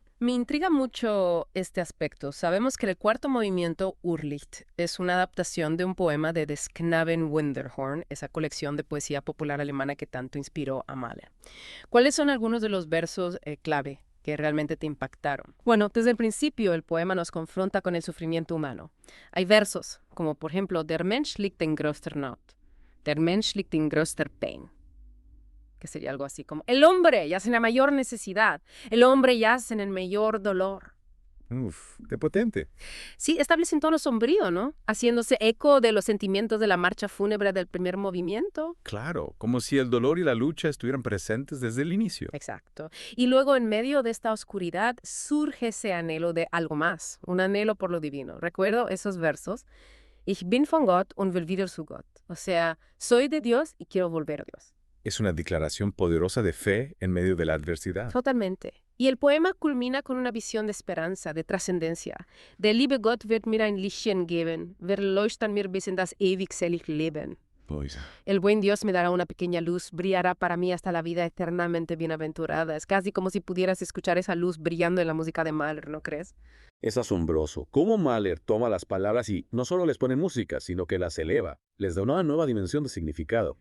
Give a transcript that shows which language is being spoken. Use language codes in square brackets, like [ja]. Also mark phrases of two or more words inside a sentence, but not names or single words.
[es] Me intriga mucho este aspecto. Sabemos que el cuarto movimiento, Urlicht, es una adaptación de un poema de Des Knaben Wunderhorn, esa colección de poesía popular alemana que tanto inspiró a Mahler. ¿Cuáles son algunos de los versos clave que realmente te impactaron? Bueno, desde el principio el poema nos confronta con el sufrimiento humano. Hay versos, como por ejemplo, [de] Der Mensch liegt in größter Not, der Mensch liegt in größter Pain, [es] que sería algo así como, el hombre yace en la mayor necesidad, el hombre yace en el mayor dolor. Uf, qué potente. Sí, establece un tono sombrío, ¿no? Haciéndose eco de los sentimientos de la marcha fúnebre del primer movimiento. Claro, como si el dolor y la lucha estuvieran presentes desde el inicio. Exacto. Y luego, en medio de esta oscuridad, surge ese anhelo de algo más, un anhelo por lo divino. Recuerdo esos versos. [de] Ich bin von Gott und will wieder zu Gott. [es] O sea, soy de Dios y quiero volver a Dios. Es una declaración poderosa de fe en medio de la adversidad. Totalmente. Y el poema culmina con una visión de esperanza, de trascendencia. [de] Der liebe Gott wird mir ein Lichtchen geben, wird leuchten mir bis in das ewigselige Leben. [es] El buen Dios me dará una pequeña luz, brillará para mí hasta la vida eternamente bienaventurada. Es casi como si pudieras escuchar esa luz brillando en la música de Mahler, ¿no crees? Es asombroso cómo Mahler toma las palabras y no solo les pone música, sino que las eleva, les da una nueva dimensión de significado.